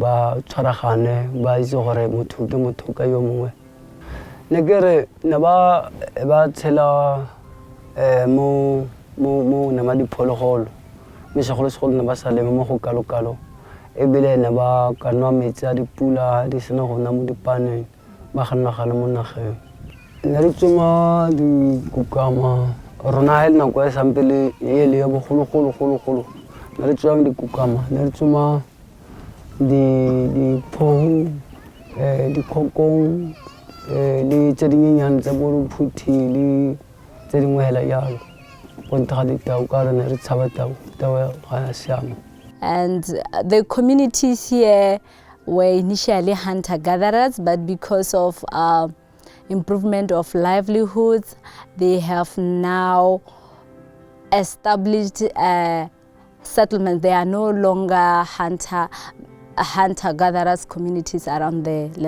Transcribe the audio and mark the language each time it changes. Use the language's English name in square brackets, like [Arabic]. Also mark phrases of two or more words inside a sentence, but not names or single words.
[Tswana] ba tshwaragane ba itse gore motho ke motho ka yo mongwe ne kere ne ba tshela mo ne ma diphologolo mme segolo ne ba sa leme mo go kalokalo ebile ne ba ka nwa metsi a dipula di sena go nna mo dipaneng ba gannagana mo nageng ne re tsoma dikukama rona he nako e sampele e le ya bogologolo ne re tsoma dikukama ne re tsoma di phohu di khokong le tse dinyenyane tsa bo phuthi le tse dingwe hela yalo bonta di tau ka re ne re tshaba tau ga siama. [English] And the communities here were initially hunter-gatherers, but because of improvement of livelihoods, they have now established settlements. They are no longer hunter-gatherers communities around the landscape.